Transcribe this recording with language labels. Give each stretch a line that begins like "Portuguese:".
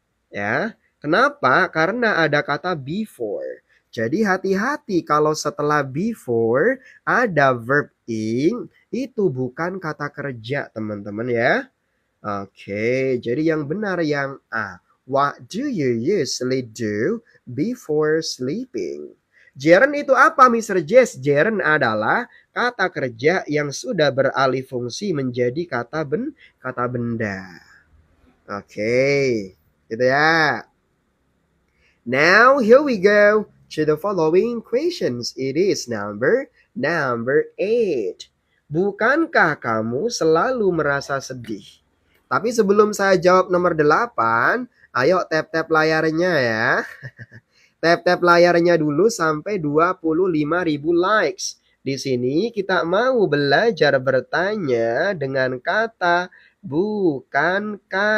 Indonesian: Ya, kenapa? Karena ada kata before. Jadi hati-hati kalau setelah before ada verb ing, itu bukan kata kerja, teman-teman ya. Oke, jadi yang benar yang A.
English: What do you usually do before sleeping?
Indonesian: Gerund itu apa, Mr. Jess? Gerund adalah kata kerja yang sudah beralih fungsi menjadi kata benda. Oke, gitu ya.
English: Now, here we go to the following questions. It is number 8.
Indonesian: Bukankah kamu selalu merasa sedih? Tapi sebelum saya jawab nomor 8, ayo tap-tap layarnya ya. Tap-tap layarnya dulu sampai 25.000 likes. Di sini kita mau belajar bertanya dengan kata bukankah.